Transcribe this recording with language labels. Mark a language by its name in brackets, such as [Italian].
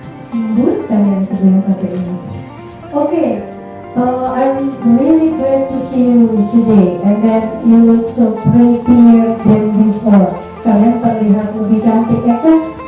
[Indonesian] Lembut kalian kedua satu ini. [English] Okay, I'm really glad to see you today, and then you look so prettier than before. [Indonesian] Kalian terlihat lebih cantik ya kan?